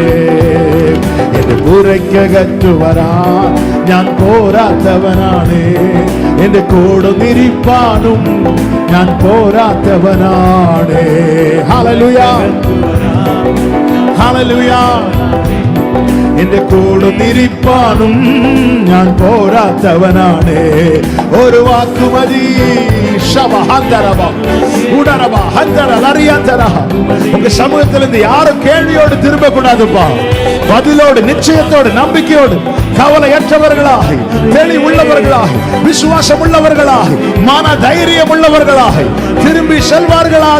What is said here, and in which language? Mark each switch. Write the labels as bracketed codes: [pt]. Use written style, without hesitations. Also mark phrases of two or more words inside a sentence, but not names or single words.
[ml] എന്റെ പുറയ്ക്കകത്തു വരാൻ ഞാൻ പോരാത്തവനാണ്, എന്റെ കൂടൊന്നിരിപ്പാനും ഞാൻ പോരാത്തവനാണ്. ഹല്ലേലൂയ. ഹല്ലേലൂയ. എന്റെ കൂടൊന്നിരിപ്പാനും ഞാൻ പോരാത്തവനാണ്. ഒരു വാക്കുമതി. [ta] உங்க சமூகத்திலிருந்து யாரும் கேள்வியோடு திரும்ப கூடாதுப்பா. பதிலோடு, நிச்சயத்தோடு, நம்பிக்கையோடு, கவலையற்றவர்களாக, தெளிவுள்ளவர்களாக, விசுவாசம் உள்ளவர்களாக, மன தைரியம் உள்ளவர்களாக திரும்பி செல்வார்களாக.